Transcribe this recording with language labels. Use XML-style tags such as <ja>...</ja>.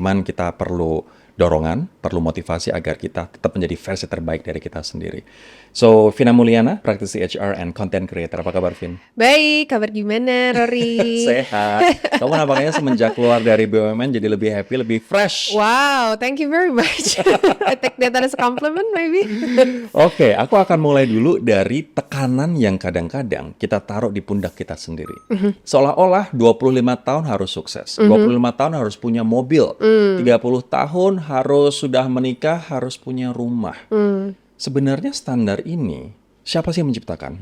<id>Cuman kita perlu dorongan, perlu motivasi agar kita tetap menjadi versi terbaik dari kita sendiri. So, Vina Mulyana, praktisi HR</id> <en>and content creator.</en> <id>Apa kabar, Vin? Baik, kabar gimana, Rory? Sehat. Kamu nampaknya semenjak keluar dari BUMN jadi lebih</id> <en>happy,</en> <id>lebih</id> <en>fresh. Wow, thank you very much. I take that as a compliment maybe.</en> <id>Oke, aku akan mulai dulu dari tekanan yang kadang-kadang kita taruh di pundak kita sendiri. Seolah-olah 25 tahun harus sukses, 25 tahun harus punya mobil, 30 tahun harus sudah menikah, harus punya rumah. Sebenarnya standar ini, siapa sih yang menciptakan?</id>